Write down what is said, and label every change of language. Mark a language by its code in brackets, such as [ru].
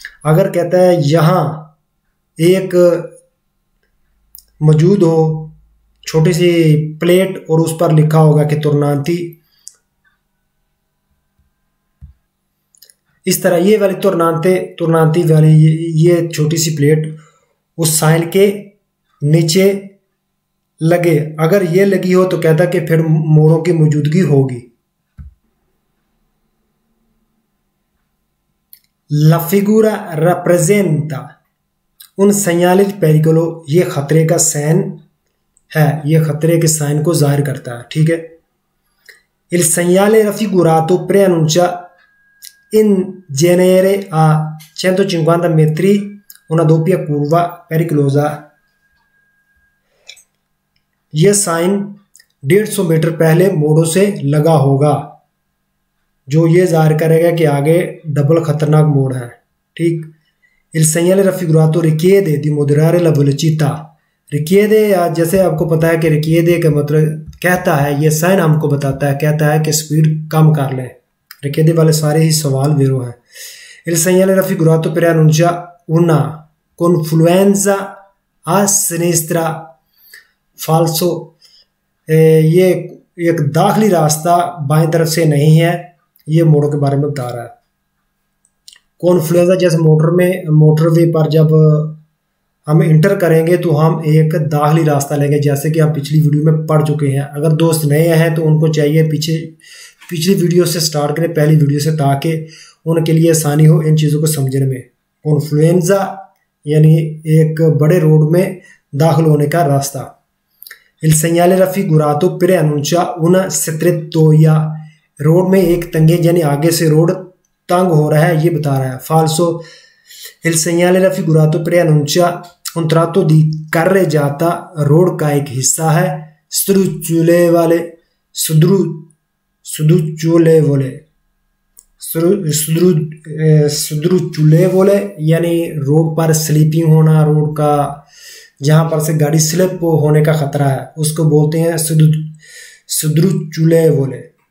[hi] अगर कहता है यहां एक मौजूद हो छोटी सी प्लेट और उस पर लिखा होगा कि तुर्नांती, इस तरह ये वाली तुर्नांती वाली ये छोटी सी प्लेट उस साइन के नीचे लगे, अगर ये लगी हो तो कहता कि फिर मोड़ों की मौजूदगी होगी। [it] La figura rappresenta un segnale di pericolo, [hi] ये खतरे का साइन है, ये खतरे के साइन को जाहिर करता है। ठीक है। [it] Il segnale raffigurato preannuncia in genere a 150 metri una doppia curva pericolosa। [hi] यह साइन 150 मीटर पहले मोड़ों से लगा होगा, जो ये जाहिर करेगा कि आगे डबल खतरनाक मोड़ है। ठीक। [it] Il segnale raffigurato richiede di moderare la velocità। [hi] रिकिएदे, या जैसे आपको पता है कि रिकिएदे का मतलब कहता है, ये साइन हमको बताता है, कहता है कि स्पीड कम कर लें। रिकिएदे वाले सारे ही सवाल वेरो हैं। [it] Il segnale raffigurato preannuncia una confluenza a sinistra falso। [hi] ये एक दाखिली रास्ता बाएं तरफ से नहीं है, ये मोड़ों के बारे में बता रहा है। कॉन्फ्लुएंजा, जैसे मोटरवे पर जब हम इंटर करेंगे तो हम एक दाखिली रास्ता लेंगे, जैसे कि हम पिछली वीडियो में पढ़ चुके हैं। अगर दोस्त नए हैं तो उनको चाहिए पिछली वीडियो से स्टार्ट करें, पहली वीडियो से, ताकि उनके लिए आसानी हो इन चीज़ों को समझने में। कॉन्फ्लुएंजा यानी एक बड़े रोड में दाखिल होने का रास्ता। [it] Il segnale raffigurato preannuncia una strettoia, [hi] road में एक तंगे, यानी आगे से रोड तंग हो रहा है, ये बता रहा है। [it] फाल्सो, il segnale raffigurato preannuncia un tratto di carreggiata, [hi] road का एक हिस्सा है। सुद्रुचुलेवोले यानी रोड पर स्लीपिंग होना, रोड का जहां पर से गाड़ी स्लिप होने का खतरा है उसको बोलते हैं सुद्रुचुलेवोले।